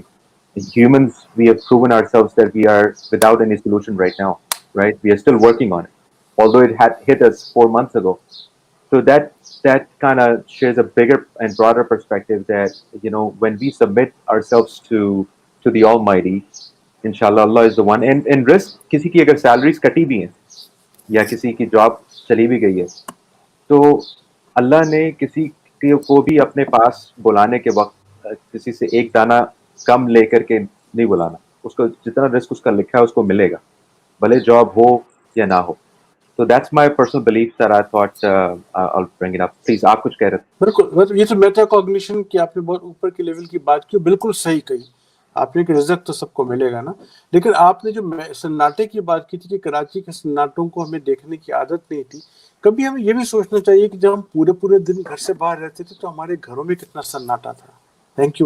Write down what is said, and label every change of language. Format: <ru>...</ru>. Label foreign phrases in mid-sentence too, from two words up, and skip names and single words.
<en>As humans, we have proven ourselves that we are without any solution right now. Right? We are still working on it, although it had hit us 4 months ago. So that kind of shares a bigger and broader perspective that, when we submit ourselves to the Almighty, inshallah, Allah is the one. And risk,</en> <ur>کسی کی اگر سیلریز کٹی بھی ہیں یا کسی کی جاب چلی بھی گئی ہے, تو اللہ نے کسی کو بھی اپنے پاس بلانے کے وقت کسی سے ایک دانہ کم لے کر کے نہیں بلانا. اس کو جتنا رزق اس کا لکھا ہے اس کو ملے گا, بھلے جاب ہو یا نہ ہو.</ur> <en>So that's my personal belief that I thought I'll bring it up. Please,</en> <ur>آپ کچھ کہہ رہے تھے. بالکل یہ تو</ur> <en>meta cognition</en> <ur>کی آپ نے بہت اوپر کے لیول کی بات کی, بالکل صحیح کہی آپ نے کہ رزق تو سب کو ملے گا نا. لیکن آپ نے جو سناٹے کی بات کی تھی کہ کراچی کے سناٹوں کو ہمیں دیکھنے کی عادت نہیں تھی, کبھی ہمیں یہ بھی سوچنا چاہیے کہ جب ہم پورے دن گھر سے باہر رہتے تھے تو ہمارے گھروں میں کتنا سناٹا تھا.</ur>